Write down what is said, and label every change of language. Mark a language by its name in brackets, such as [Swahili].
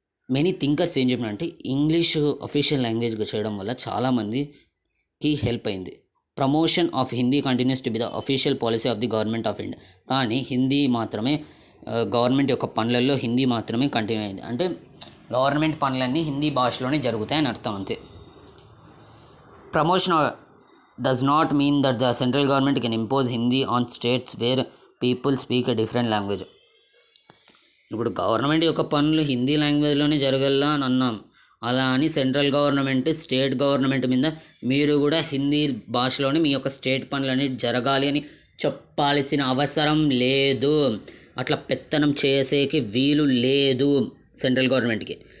[English] many thinkers [Telugu] ఏం చెప్పినారంటే English official లాంగ్వేజ్గా చేయడం వల్ల చాలామందికి హెల్ప్ అయింది. [English] Promotion of Hindi continues to be the official policy of the government of India. [Telugu] కానీ హిందీ మాత్రమే గవర్నమెంట్ యొక్క పనులలో హిందీ మాత్రమే కంటిన్యూ అయింది. అంటే గవర్నమెంట్ పనులన్నీ హిందీ భాషలోనే జరుగుతాయని అర్థం అంతే. [English] Promotion does not mean that the central government can impose Hindi on states where people speak a different language. [Telugu] ఇప్పుడు గవర్నమెంట్ యొక్క పనులు హిందీ లాంగ్వేజ్లోనే జరగాలా అని అన్నాం. అలా అని సెంట్రల్ గవర్నమెంట్ స్టేట్ గవర్నమెంట్ మీద మీరు కూడా హిందీ భాషలోనే మీ యొక్క స్టేట్ పనులన్నీ జరగాలి అని చెప్పాల్సిన అవసరం లేదు. అట్లా పెత్తనం చేసేకి వీలు లేదు సెంట్రల్ గవర్నమెంట్కి.